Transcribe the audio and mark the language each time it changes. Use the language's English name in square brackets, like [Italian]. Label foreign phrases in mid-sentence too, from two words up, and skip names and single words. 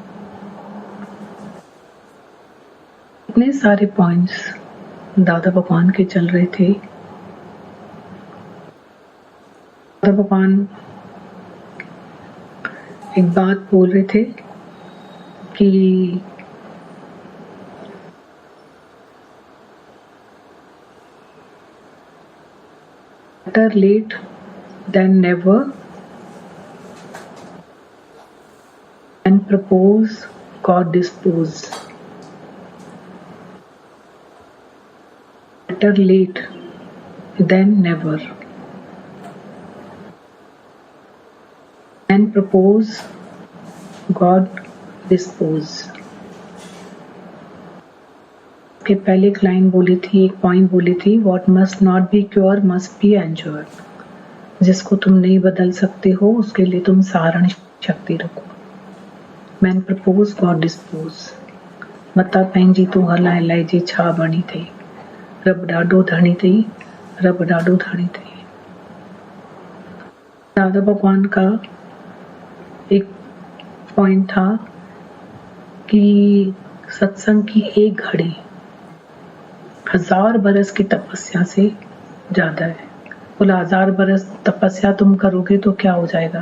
[Hindi] इतने सारे पॉइंट्स दादा भगवान के चल रहे थे। दादा भगवान एक बात बोल रहे थे कि [English] better late than never, and propose God dispose. Better late than never, and propose God dispose. [Hindi] के पहले एक लाइन बोली थी, एक पॉइंट बोली थी, [English] What must not be cure must be enjoyed. [Hindi] जिसको तुम नहीं बदल सकते हो उसके लिए तुम सारण शक्ति रखो। [English] Man propose God dispose. [Sindhi] मता पंहिंजी तूं हलाए लाइजे छा बणी थई, रब ॾाढो धणी थई, रब ॾाढो धणी थई। [Hindi] दादा भगवान का एक पॉइंट था कि सत्संग की एक घड़ी 1000 बरस की तपस्या से ज्यादा है। बोला 1000 बरस तपस्या तुम करोगे तो क्या हो जाएगा?